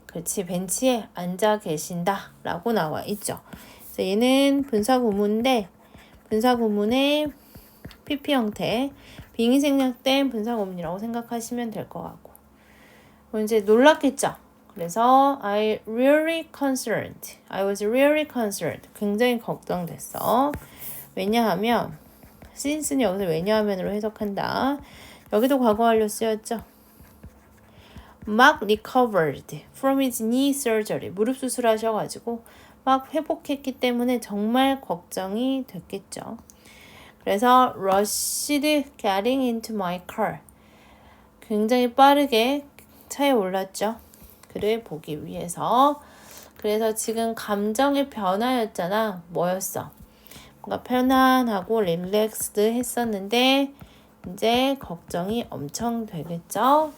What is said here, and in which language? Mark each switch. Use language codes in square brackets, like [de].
[ko] 그렇지, 벤치에 앉아 계신다 라고 나와 있죠. 그래서 얘는 분사구문인데 분사구문의 PP 형태, 빙의 생략된 분사구문이라고 생각하시면 될 것 같고. 이제 놀랐겠죠. 그래서 [en] I was really concerned. [ko] 굉장히 걱정됐어. 왜냐하면 since는 여기서 왜냐하면으로 해석한다. 여기도 과거 완료 쓰였죠. 막 [en] recovered from his knee surgery. [ko] 무릎 수술하셔가지고 막 회복했기 때문에 정말 걱정이 됐겠죠. 그래서 [en] rushed getting into my car. [ko] 굉장히 빠르게 차에 올랐죠. 그를 보기 위해서. 그래서 지금 감정의 변화였잖아. 뭐였어? 뭔가 편안하고 릴렉스드 했었는데 이제 걱정이 엄청 되겠죠?